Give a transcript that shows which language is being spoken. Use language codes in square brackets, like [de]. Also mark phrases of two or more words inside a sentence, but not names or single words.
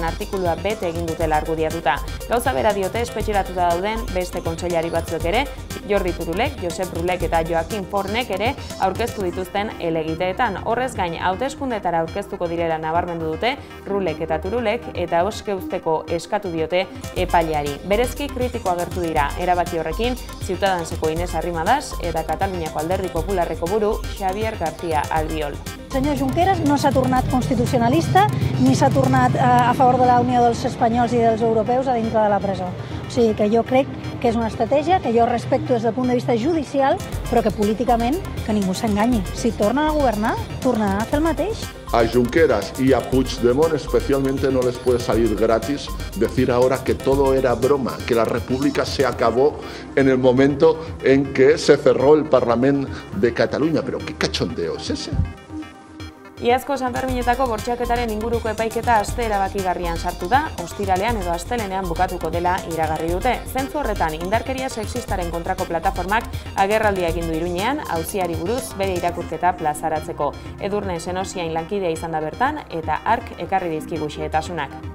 [eu] artikulua bete egin dutela argudiatuta. Gauza bera diote espetxeratuta dauden beste kontseilari batzuek ere, Jordi Turulek, Josep Rulek eta Joaquin Fornek ere aurkeztu dituzten helegiteetan. Horrez gain, hauteskundetara aurkeztuko direla nabarmendu dute Rulek eta Turulek eta oske uzteko eskatu diote epaileari. Berezki kritiko agertu dira erabaki horrekin Ciudadanseko Inés Arrimadas eta Kataluniako Alderdi Popularreko buru Xavier García Albiol. [ca] El senyor Junqueras no s'ha tornat constitucionalista ni s'ha tornat a favor de la unió dels espanyols i dels europeus a dintre de la presó. O sigui que jo crec que és una estratègia que jo respecto des del punt de vista judicial, però que políticament que ningú s'enganyi. Si tornen a governar, tornaran a fer el mateix. [es] A Junqueras y a Puigdemont especialmente no les puede salir gratis decir ahora que todo era broma, que la República se acabó en el momento en que se cerró el Parlamento de Cataluña. Pero ¿qué cachondeo es ese? [eu] Iazko Sanferminetako bortxaketaren inguruko epaiketa aste erabakigarrian sartu da, ostiralean edo astelenean bukatuko dela iragarri dute. Zentzu horretan, indarkeria sexistaren kontrako plataformak agerraldia egin du Iruñean, auziari buruz bere irakurketa plazaratzeko. Edurne Senosiain lankidea izan da bertan eta hark ekarri dizkigu xehetasunak.